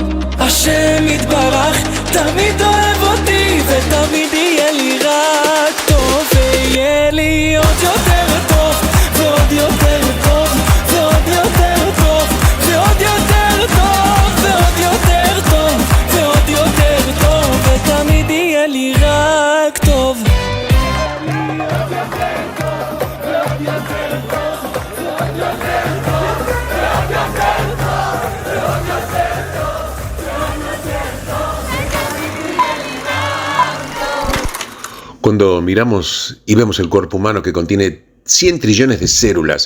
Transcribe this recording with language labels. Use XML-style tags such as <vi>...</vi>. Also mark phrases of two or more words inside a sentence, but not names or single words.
<he>השם יתברך תמיד אוהב אותי ותמיד יהיה לי רק טוב, ויהיה לי עוד יותר טוב ועוד יותר טוב ועוד יותר טוב ועוד יותר טוב ועוד יותר טוב ועוד יותר טוב, ותמיד יהיה לי רק טוב.</he> <es>Cuando miramos y vemos el cuerpo humano que contiene 100 trillones de células</es>